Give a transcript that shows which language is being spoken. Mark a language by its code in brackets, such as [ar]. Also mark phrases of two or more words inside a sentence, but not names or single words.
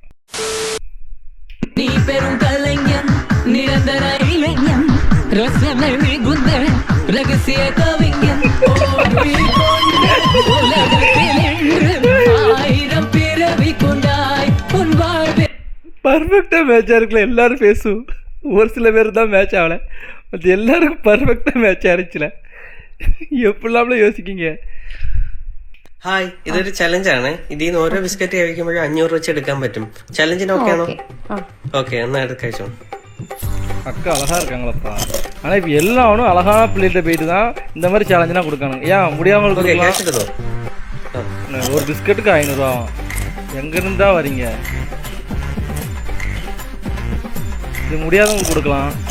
[ta] நீ பெரும் கலைஞன், நிரந்தர இளைஞன், ரசனை மிகுந்த ரகசிய கவிஞன், ஆயிரம் பிறவி கொண்டாய் உன் வாழ்வே. பர்ஃபெக்டா மேட்சா இருக்குல்ல, எல்லாரும் பேசும். ஒரு சில பேர் தான் மேட்ச் ஆகல, மற்ற எல்லாருக்கும் பர்ஃபெக்டா மேட்ச் ஆயிடுச்சுல. [ml] എപ്പോഴാണ് യോസിക്കിങ്ക. ഹായ്, ഇതൊരു ചലഞ്ചാണ്. ഇതിൽ നിന്ന് ഓരോ ബിസ്ക്കറ്റ് കഴിക്കുമ്പോഴും 500 വെച്ച് എടുക്കാൻ പറ്റും. ചലഞ്ചിന് ഓക്കെ ആണോ? [ta] ஓகே, என்ன எடுத்து அக்கா அழகா இருக்காங்களப்பா. ஆனா இப்ப எல்லாரும் அழகான பிள்ளைகிட்ட போயிட்டு தான் இந்த மாதிரி சேலஞ்சா கொடுக்கணும். ஏன் முடியாம ஒரு பிஸ்கட்டுக்கு 500 ரூபா எங்க இருந்தா வரீங்க? இது முடியாதவங்க கொடுக்கலாம்.